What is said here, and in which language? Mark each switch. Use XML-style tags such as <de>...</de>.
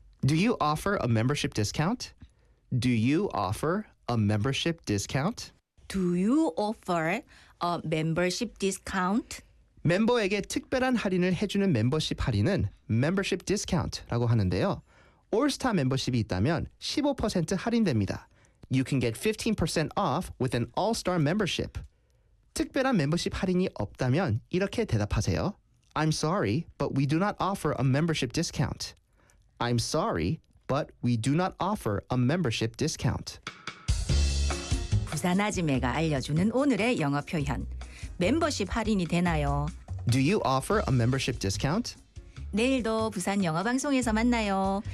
<en>Do you offer a membership discount? Do you offer a membership discount? Do you offer a membership discount?</en> <ko>멤버에게 특별한 할인을 해주는 멤버십 할인은 membership discount라고 하는데요. 올스타 멤버십이 있다면 15% 할인됩니다.</ko> <en>You can get 15% off with an all-star membership.</en> <ko>특별한 멤버십 할인이 없다면 이렇게 대답하세요.</ko> <en>I'm sorry, but we do not offer a membership discount. I'm sorry, but we do not offer a membership discount.</en> <ko>부산 아지매가 알려주는 오늘의 영어 표현. 멤버십 할인이 되나요?</ko> <en>Do you offer a membership discount?</en> <ko>내일도 부산 영어 방송에서 만나요.</ko>